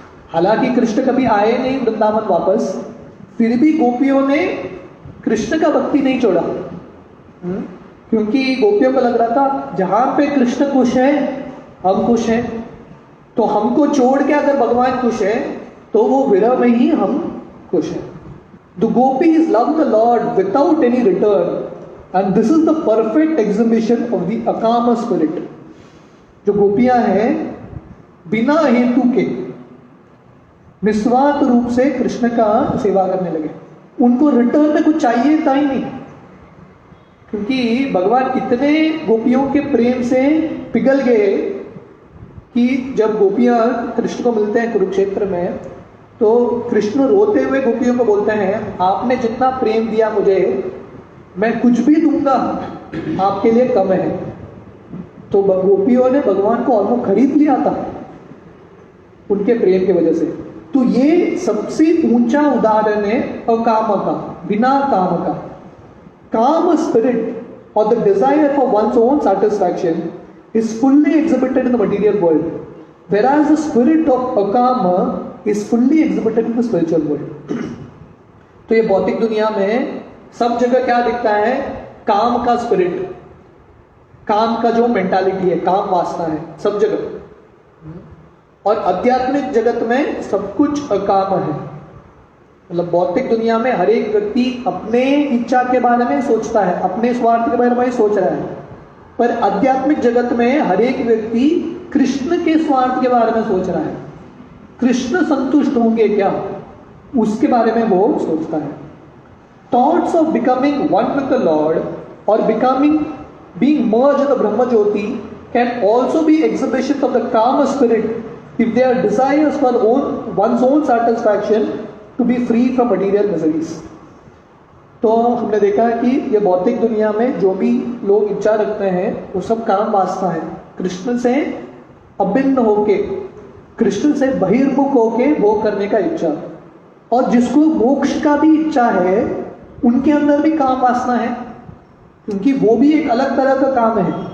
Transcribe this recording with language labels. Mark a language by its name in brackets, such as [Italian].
[Hindi] हालांकि कृष्ण कभी आए नहीं वृंदावन वापस, फिर भी गोपियों ने कृष्ण का भक्ति नहीं छोड़ा, क्योंकि गोपियों को लग रहा था जहां पे कृष्ण खुश है हम खुश हैं, तो हमको छोड़ के अगर भगवान खुश है तो वो विरह में ही हम खुश हैं। [English] The gopis love the Lord without any return, and this is the perfect exhibition of the akama spirit. [Hindi] जो गोपियां हैं बिना हेतु के निस्वार्थ रूप से कृष्ण का सेवा करने लगे, उनको रिटर्न में कुछ चाहिए था ही नहीं, क्योंकि भगवान इतने गोपियों के प्रेम से पिघल गए कि जब गोपियां कृष्ण को मिलते हैं कुरुक्षेत्र में, तो कृष्ण रोते हुए गोपियों को बोलते हैं आपने जितना प्रेम दिया मुझे, मैं कुछ भी दूंगा आपके लिए कम है। तो गोपियों ने भगवान को ऑलमोस्ट खरीद लिया था उनके प्रेम की वजह से। तो ये सबसे ऊंचा उदाहरण है अकाम का, बिना काम का। [English] काम स्पिरिट और the desire for one's own satisfaction is fully exhibited in the material world, whereas the spirit of akama is fully exhibited in the spiritual world. [Hindi] तो ये भौतिक दुनिया में सब जगह क्या दिखता है? काम का स्पिरिट, काम का जो मेंटालिटी है, काम वासना है सब जगह, और आध्यात्मिक जगत में सब कुछ अकाम है। मतलब भौतिक दुनिया में हर एक व्यक्ति अपने इच्छा के बारे में सोचता है, अपने स्वार्थ के बारे में सोच रहा है, पर आध्यात्मिक जगत में हर एक व्यक्ति कृष्ण के स्वार्थ के बारे में सोच रहा है। कृष्ण संतुष्ट होंगे क्या, उसके बारे में वो सोचता है। [English] Thoughts of becoming one with the lord और becoming being merged in the Brahma Jyoti can also be exhibitions of the calm spirit if they are desires for one's own satisfaction to be free from material miseries. [Hindi] तो हमने देखा है कि ये भौतिक दुनिया में जो भी लोग इच्छा रखते हैं वो सब काम वासना है, कृष्ण से अभिन्न होके, कृष्ण से बहिर्मुख होके भोग करने का इच्छा। और जिसको मोक्ष का भी इच्छा है उनके अंदर भी काम वासना है, क्योंकि वो भी एक अलग तरह का काम है।